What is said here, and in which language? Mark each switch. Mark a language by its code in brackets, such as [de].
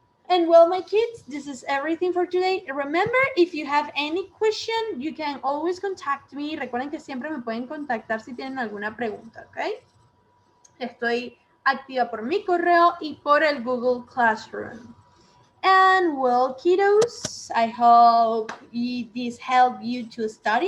[en] And well, my kids, this is everything for today. Remember, if you have any question, you can always contact me. [es] Recuerden que siempre me pueden contactar si tienen alguna pregunta, ¿ok? Estoy activa por mi correo y por el Google Classroom. [en] And well, kiddos, I hope this helped you to study.